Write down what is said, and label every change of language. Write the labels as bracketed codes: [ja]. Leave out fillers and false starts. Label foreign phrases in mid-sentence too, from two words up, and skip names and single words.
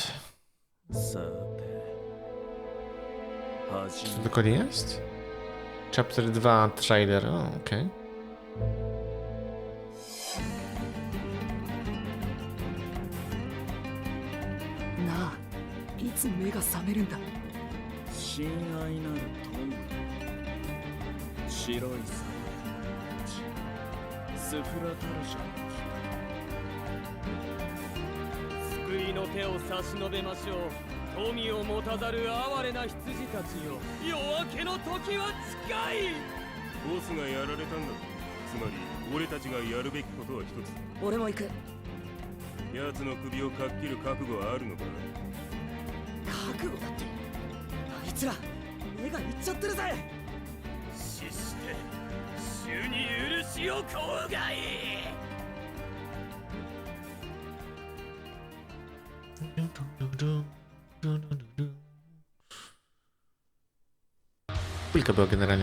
[pl] Co to dokładnie jest? [en] Chapter 2, trailer, okej. [pl] Na, [ja] いつ目が覚めるんだ。親愛なる友、白いさ。スフラタルシャに来た。救いの手を差し伸べましょう。富を持たざる哀れな羊たちよ。夜明けの時は近い。ボスがやられたんだ。つまり俺たちがやるべきことは一つ。俺も行く。奴の首をかっきる覚悟はあるのか。覚悟だって。あいつら目がいっちゃってるぜ。死して主に許しを請うがいい。 [pl] Kilka było generalnie.